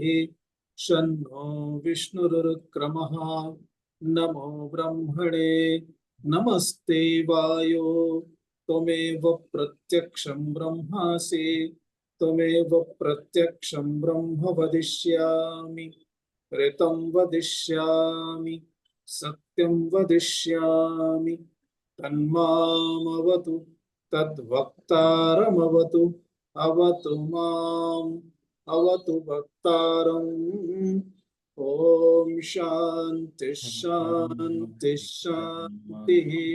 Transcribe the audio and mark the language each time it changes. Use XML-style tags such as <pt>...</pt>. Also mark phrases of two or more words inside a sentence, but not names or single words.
<sa>શન્નો વિષ્ણુરુક્રમઃ નમો બ્રહ્મણે નમસ્તે વાયો ત્વમેવ પ્રત્યક્ષં બ્રહ્માસि ત્વમેવ પ્રત્યક્ષં બ્રહ્મ વદિષ્યામિ ऋतं वदिष्यामि सत्यं वदिष्यामि तन्मामवतु तद्वक्तारमवतु अवतु माम् अवतु वक्तारम् ॐ शान्ति शान्ति शान्तिः</sa>